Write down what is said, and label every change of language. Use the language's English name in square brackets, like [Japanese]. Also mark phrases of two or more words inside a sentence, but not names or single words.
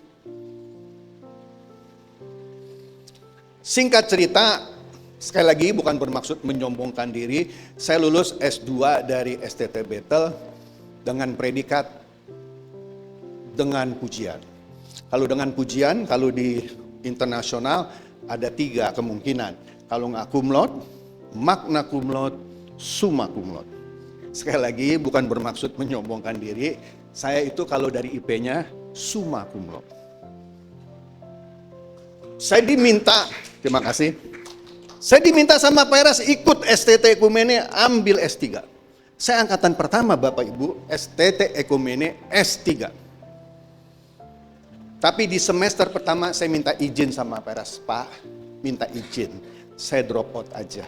[Indonesian] Singkat cerita, sekali lagi bukan bermaksud menyombongkan diri. Saya lulus S2 dari STT Bethel dengan predikat dengan pujian. Kalau dengan pujian, kalau di internasional ada 3 kemungkinan. Kalau nggak [Latin] cum laude, magna cum laude, summa cum laude. [Indonesian] Sekali lagi bukan bermaksud menyombongkan diri. Saya itu kalau dari IP-nya [Latin] summa cum laude. [Indonesian] Saya diminta, terima kasih. Saya diminta sama Pak Eras ikut STT Ekumene ambil S3. Saya angkatan pertama Bapak Ibu, STT Ekumene S3. Tapi di semester pertama saya minta izin sama Pak Eras, Pak, minta izin, saya [English] drop out [Indonesian] aja.